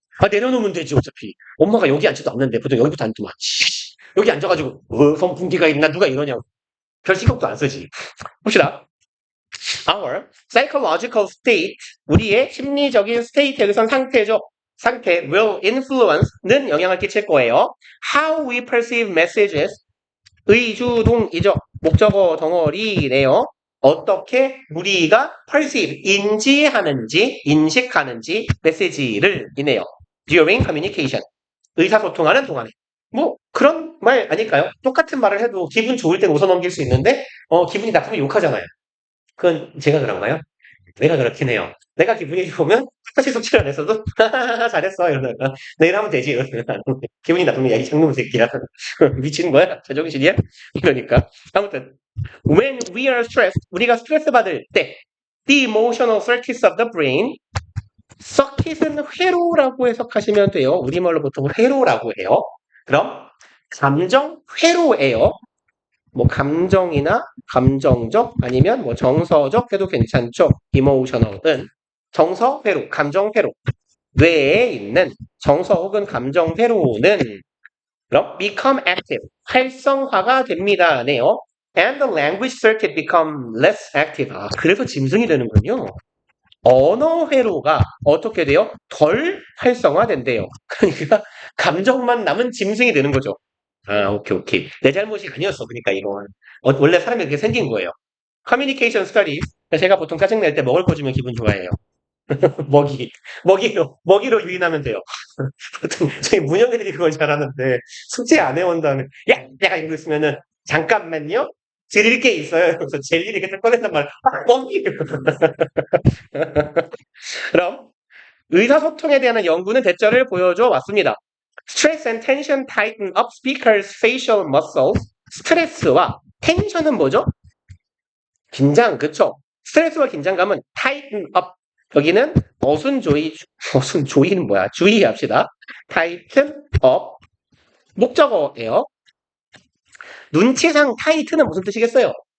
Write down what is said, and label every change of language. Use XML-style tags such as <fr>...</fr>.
<ko>내려놓으면 되지, 어차피. 엄마가 여기 앉지도 않는데, 보통 여기부터 앉더만. 여기 앉아가지고, 선풍기가 있나, 누가 이러냐고. 별 신경도 안 쓰지. 봅시다.</ko> <en>Our psychological state,</en> <ko>우리의 심리적인 state, 여기선 상태죠. 상태, will influence는 영향을 끼칠 거예요.</ko> <en>How we perceive messages,</en> <ko>의주동이죠. 목적어 덩어리네요. 어떻게 우리가 perceive, 인식하는지 메시지를 이네요.</ko> <en>During communication,</en> <ko>의사소통하는 동안에. 그런 말 아닐까요? 똑같은 말을 해도 기분 좋을 땐 웃어넘길 수 있는데, 기분이 나쁘면 욕하잖아요. 그건 제가 그런가요? 내가 그렇긴 해요. 내가 기분이 좋으면 똑같이 속칠 안 했어도 잘했어 이러다가 내일 하면 되지 이러면 기분이 나쁘면 야 이 장놈 새끼야 미치는 거야? 제정신이야? 이러니까 아무튼</ko> <en>when we are stressed</en> <ko>우리가 스트레스 받을 때</ko> <en>the emotional circuits of the brain circuit은</en> <ko>회로라고 해석하시면 돼요. 우리말로 보통 회로라고 해요. 그럼 감정 회로예요. 감정이나 감정적 아니면 정서적 해도 괜찮죠. emotional은 정서 회로, 감정 회로. 뇌에 있는 정서 혹은 감정 회로는 그럼</ko> <en>become active,</en> <ko>활성화가 됩니다네요.</ko> <en>And the language circuit become less active.</en> <ko>그래서 짐승이 되는군요. 언어 회로가 어떻게 돼요? 덜 활성화된대요. 그러니까 감정만 남은 짐승이 되는 거죠. 아, 오케이, 오케이. 내 잘못이 아니었어. 그러니까 이건. 원래 사람이 그렇게 생긴 거예요. 커뮤니케이션 스터디. 제가 보통 짜증낼 때 먹을 거 주면 기분 좋아해요. 먹이. 먹이로 유인하면 돼요. 보통 저희 문영애들이 그걸 잘하는데 숙제 안 해온 다음에 야! 내가 이러고 있으면은 잠깐만요. 드릴 게 있어요. 그래서 젤리를 이렇게 딱 꺼낸단 말이야. 아, 먹이! 그럼 의사소통에 대한 연구는 대처를 보여줘 왔습니다.</ko> <en>Stress and tension tighten up speakers' facial muscles.</en> <ko>스트레스와 텐션은 뭐죠? 긴장, 그쵸? 스트레스와 긴장감은 tighten up. 여기는 어순조이는 뭐야? 주의합시다. tighten up. 목적어예요. 눈치상 타이트는 무슨 뜻이겠어요?</ko>